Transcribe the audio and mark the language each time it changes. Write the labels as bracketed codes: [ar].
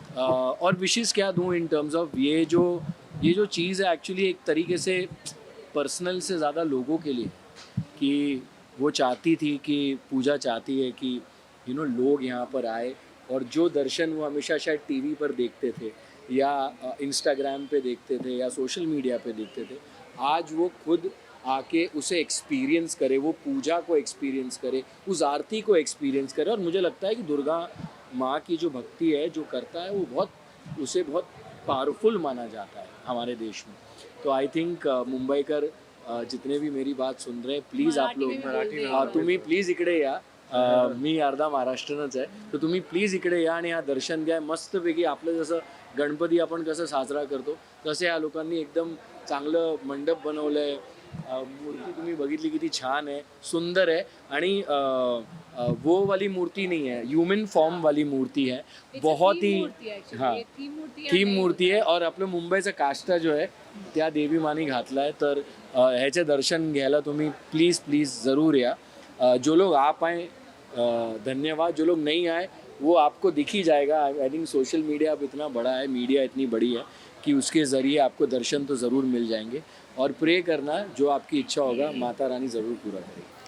[hi] और विशेज़ क्या दूँ इन टर्म्स ऑफ ये जो चीज़ है एक्चुअली एक तरीके से पर्सनल से ज़्यादा लोगों के लिए, कि वो चाहती थी कि पूजा चाहती है कि लोग यहाँ पर आए और जो दर्शन वो हमेशा शायद टीवी पर देखते थे या इंस्टाग्राम पे देखते थे या सोशल मीडिया पे देखते थे, आज वो खुद आके उसे एक्सपीरियंस करे, वो पूजा को एक्सपीरियंस करे, उस आरती को एक्सपीरियंस करे। और मुझे लगता है कि दुर्गा माँ की जो भक्ति है, जो करता है, वो उसे बहुत पावरफुल माना जाता है हमारे देश में। [mr] तो आई थिंक मुंबईकर [hi] जितने भी मेरी बात सुन रहे हैं, [mr] प्लीज आप लोग तुम्ही प्लीज इकडे या, मी अर्धा महाराष्ट्रनच आहे, तर तुम्ही प्लीज इकडे या आणि हा दर्शन घ्या। मस्तपैकी आपलं जसं गणपती आपण कसं साजरा करतो तसे या लोकांनी एकदम चांगलं मंडप बनवलं आहे। मूर्ती तुम्ही बघितली किती छान आहे, सुंदर आहे आणि [hi] वो वाली मूर्ती नहीं है, ह्यूमन फॉर्म वाली मूर्ती है, बहुत ही हाँ [mr] थीम मूर्ती आहे। और आपलं मुंबईचं काष्टा जो आहे त्या देवी मानी घातला आहे, तर ह्याचे दर्शन घ्यायला तुम्ही प्लीज़ ज़रूर या। [hi] जो लोग आ पाए धन्यवाद, जो लोग नहीं आए वो आपको दिख ही जाएगा। आई थिंक सोशल मीडिया अब इतना बड़ा है, मीडिया इतनी बड़ी है कि उसके ज़रिए आपको दर्शन तो ज़रूर मिल जाएंगे। और प्रे करना, जो आपकी इच्छा होगा माता रानी ज़रूर पूरा करेगी।